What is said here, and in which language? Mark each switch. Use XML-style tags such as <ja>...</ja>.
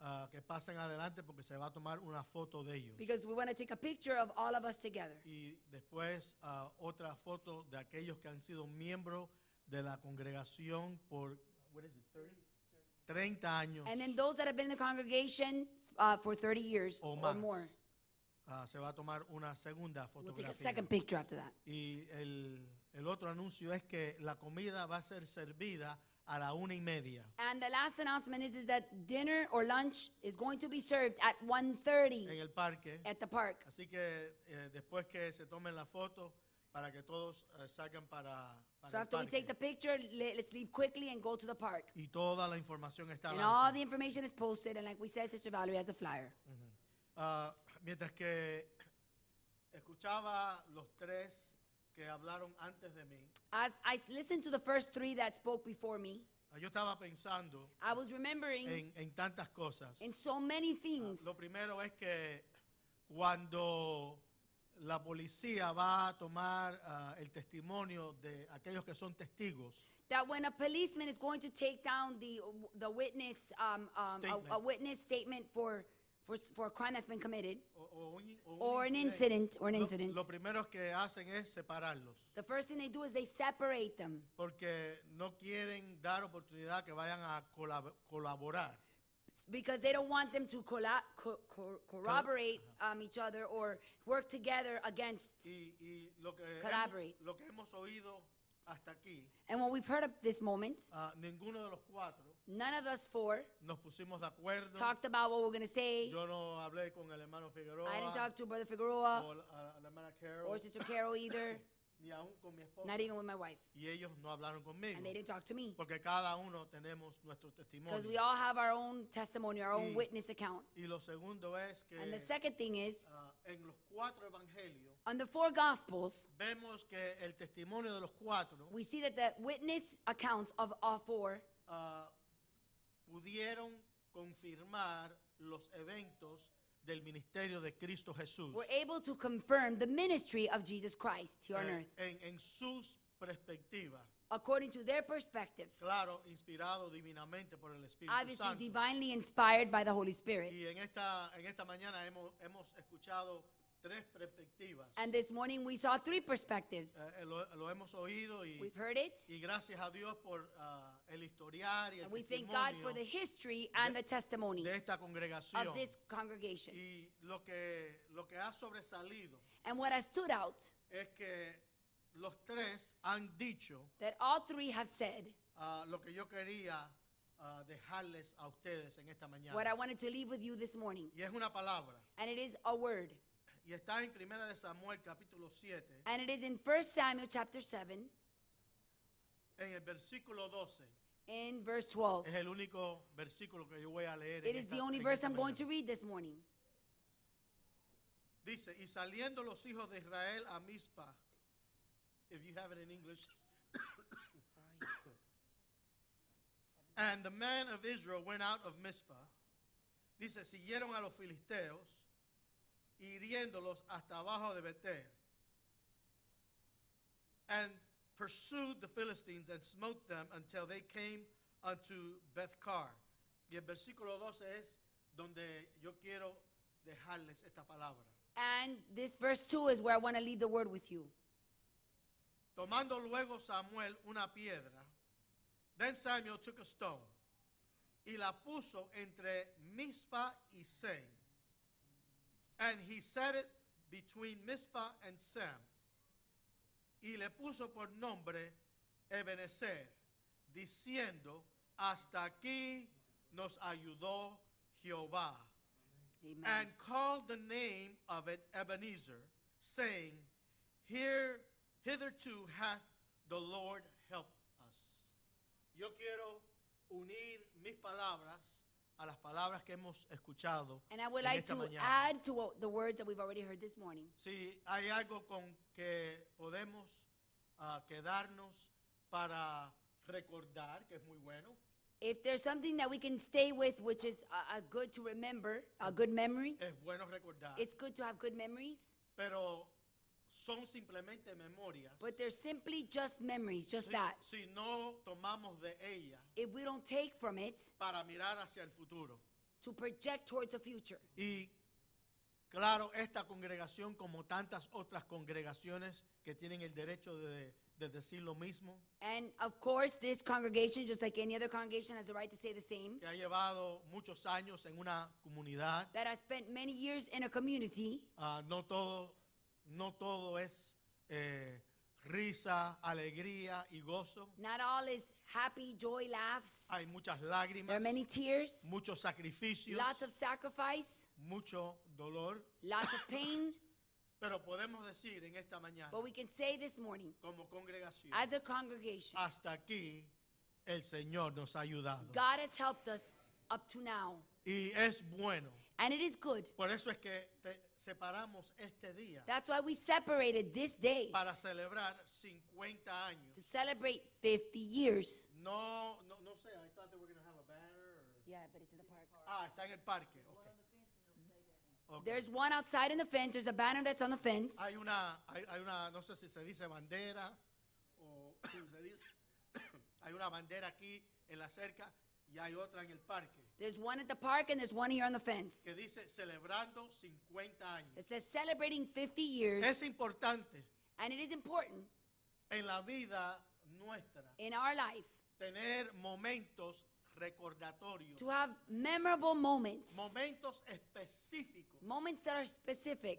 <es>que pasen adelante porque se va a tomar una foto de ellos.</es> <en>because we want to take a picture of all of us together.</en> <es>Y después otra foto de aquellos que han sido miembros de la congregación por,</es> <en>what is it,</en> <es>30 años.</es> <en>And then those that have been in the congregation for 30 years</en> <es>O</es> <en>or</en> <es>más.</es> <en>more.</en> <es>Se va a tomar una segunda</es> <en>We'll take a</en> <es>fotografía.</es> <en>second picture after that.</en> <es>Y el otro anuncio es que la comida va a ser servida a la 1:30.</es> <en>And the last announcement is that dinner or lunch is going to be served at 1:30</en> <es>en el parque.</es> <en>at the park.</en> <es>Así que después que se tomen la foto, para que todos salgan para</es> <en>So</en> <es>el</es> <en>after we take the</en> <es>parque.</es> <en>picture, let's leave quickly and go to the park.</en> <es>Y toda la información está</es> <en>And all the</en> <es>adelante.</es> <en>information is posted, and like we said, Sister Valerie has a flyer.</en> <es>Mientras que escuchaba los tres que hablaron antes de mí,</es> <en>As I listened to the first three that spoke before me,</en> <es>yo estaba pensando</es> <en>I was remembering</en> <es>en tantas cosas.</es> <en>in so many things.</en> <es>Lo primero es que cuando la policía va a tomar el testimonio de aquellos que son testigos,</es> <en>That when a policeman is going to take down the witness, a Statement. witness statement for a crime that's been committed,</en> <es>o un</es> <en>or an incident,</en> <es>lo primero que hacen es separarlos,</es> <en>the first thing they do is they separate them</en> <es>porque no quieren dar oportunidad que vayan a colaborar.</es> <en>because they don't want them to corroborate each other or work together against.</en> <es>Y lo que</es> <en>Collaborate.</en> <es>lo que hemos oído hasta aquí,</es> <en>And what we've heard of this moment,</en> <es>ninguno de los cuatro</es> <en>none of us four</en> <es>nos pusimos de acuerdo.</es> <en>talked about what we're going to say.</en> <es>Yo no hablé con el hermano Figueroa</es> <en>I didn't talk to Brother Figueroa</en> <es>o la hermana Carol,</es> <en>or Sister Carol either,</en> <es>ni aún con mi esposa.</es> <en>not even with my wife.</en> <es>Y ellos no hablaron conmigo,</es> <en>And they didn't talk to me.</en> <es>porque cada uno tenemos nuestro testimonio.</es> <en>Because we all have our own testimony, our own</en> <es>Y-</es> <en>witness account.</en> <es>Y lo segundo es que</es> <en>And the second thing is,</en> <es>en los cuatro evangelios</es> <en>on the four Gospels,</en> <es>vemos que el testimonio de los cuatro</es> <en>we see that the witness accounts of all four</en> <es>pudieron confirmar los eventos del ministerio de Cristo Jesús</es> <en>were able to confirm the ministry of Jesus Christ here on earth,</en> <es>en sus perspectivas.</es> <en>according to their perspective.</en> <es>Claro, inspirado divinamente por el Espíritu</es> <en>Obviously,</en> <es>Santo.</es> <en>divinely inspired by the Holy Spirit.</en> <es>Y en esta mañana hemos escuchado tres perspectivas.</es> <en>And this morning we saw three perspectives.</en> <es>Lo hemos oído</es> <en>We've heard it,</en> <es>y gracias a Dios por el historial y el</es> <en>and we thank God for the</en> <es>testimonio</es> <en>history and the testimony</en> <es>de esta congregación.</es> <en>of this congregation.</en> <es>Y lo que ha sobresalido</es> <en>And what has stood out,</en> <es>es que los tres han dicho</es> <en>that all three have said,</en> <es>lo que yo quería dejarles a ustedes en esta mañana.</es> <en>what I wanted to leave with you this morning.</en> <es>Y es una palabra.</es> <en>And it is a word.</en> <es>Y está en 1 de Samuel capítulo 7,</es> <en>And it is in 1 Samuel chapter 7,</en> <es>en el versículo 12.</es> <en>in verse 12.</en> <es>Es el único versículo que yo voy a leer.</es> <en>It is the only verse I'm going to read this morning.</en> <es>Dice, y saliendo los hijos de Israel a Mizpa,</es> <en>if you have it in English. And the men of Israel went out of Mizpah.</en> <es>Dice, siguieron a los filisteos, hiriéndolos hasta abajo de Betel.</es> <en>And pursued the Philistines and smote them until they came unto Bethkar.</en> <es>Y el versículo 12 es donde yo quiero dejarles esta palabra.</es> <en>And this verse 2 is where I want to leave the word with you.</en> <es>Tomando luego Samuel una piedra,</es> <en>then Samuel took a stone</en> <es>y la puso entre Mizpah y Sem.</es> <en>And he set it between Mizpah and Sem.</en> <es>Y le puso por nombre Ebenezer, diciendo, hasta aquí nos ayudó Jehová.</es> <en>Amen. And called the name of it Ebenezer, saying, hitherto hath the Lord helped us.</en> <es>Yo quiero unir mis palabras a las palabras que hemos escuchado</es> <en>And I would</en> <es>en</es> <en>like</en> <es>esta</es> <en>to</en> <es>mañana.</es> <en>add to the words that we've already heard this morning.</en> <es>Si hay algo con que podemos quedarnos para recordar, que es muy bueno,</es> <en>If there's something that we can stay with, which is a good to remember, a good memory,</en> <es>es bueno recordar,</es> <en>it's good to have good memories,</en> <es>pero son simplemente memorias.</es> <en>but they're simply just memories, just</en> <es>Si,</es> <en>that.</en> <es>si no tomamos de ella</es> <en>If we don't take from it</en> <es>para mirar hacia el futuro.</es> <en>to project towards the future.</en> <es>Y claro, esta congregación, como tantas otras congregaciones que tienen el derecho de decir lo mismo,</es> <en>And of course, this congregation, just like any other congregation, has the right to say the same,</en> <es>que ha llevado muchos años en una comunidad,</es> <en>that has spent many years in a community.</en> <es>no todo es risa, alegría y gozo.</es> <en>Not all is happy, joy, laughs.</en> <es>Hay muchas</es> <en>There</en> <es>lágrimas,</es> <en>are many tears,</en> <es>muchos sacrificios,</es> <en>lots of sacrifice,</en> <es>mucho dolor,</es> <en>lots of pain.</en> <es>pero podemos decir en esta mañana,</es> <en>But we can say this morning,</en> <es>como congregación,</es> <en>as a congregation,</en> <es>hasta aquí el Señor nos ha ayudado.</es> <en>God has helped us up to now.</en> <es>Y es bueno.</es> <en>And it is good.</en> <es>Por eso es que separamos este día</es> <en>That's why we separated this day</en> <es>para celebrar 50 años.</es> <en>to celebrate 50 years.</en> <es>No sé,</es> <en>I thought they were going to have a banner. Yeah, but it's in the park.</en> <es>Está en el parque.</es> <en>Okay. Okay. There's one outside in the fence. There's a banner that's on the fence.</en> <es>Hay una, no sé si se dice bandera o si se dice, hay una bandera aquí en la cerca y hay otra en el parque</es> <en>There's one at the park and there's one here on the fence.</en> <es>que dice celebrando 50 años.</es> <en>It says celebrating 50 years.</en> <es>Es importante</es> <en>And it is important</en> <es>en la vida nuestra</es> <en>in our life</en> <es>tener momentos recordatorios,</es> <en>to have memorable moments,</en> <es>momentos específicos</es> <en>moments that are specific,</en>